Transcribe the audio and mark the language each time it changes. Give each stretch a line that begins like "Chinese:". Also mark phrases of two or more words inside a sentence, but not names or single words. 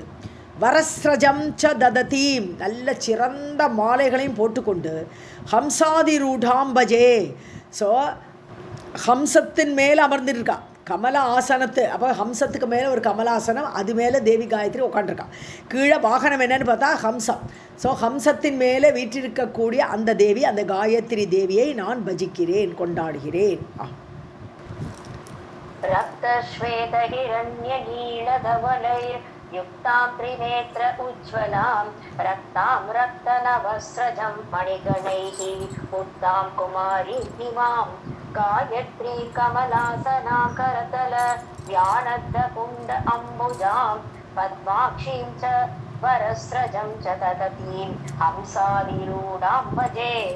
Sanskrit: वरस्रजं च ददतीम्
Tamil: நல்ல சிறந்த மாலைகளையும் போட்டுக்கொண்டு,
Sanskrit: हंसाधिरूढां भजे
Tamil: ஸோ ஹம்சத்தின் மேலே அமர்ந்துருக்கா, கமல ஆசனத்து. அப்போ ஹம்சத்துக்கு மேலே ஒரு கமலாசனம், அது மேலே தேவி காயத்ரி உட்காண்டிருக்கா. கீழே வாகனம் என்னன்னு பார்த்தா ஹம்சம். ஸோ ஹம்சத்தின் மேலே வீற்றிருக்கக்கூடிய அந்த தேவி, அந்த காயத்ரி தேவியை நான் பஜிக்கிறேன், கொண்டாடுகிறேன்.
Sanskrit: युक्तां त्रिनेत्र उज्ज्वलां रक्तां रक्तनवस्रजं मणिगणैः उत्तां कुमारीम् इमां गायत्रीं कमलासनां करतल व्यानद्दकुण्ड अम्बुजां पद्माक्षीं च वरस्रजं च ददतीं हंसाधिरूढां भजे.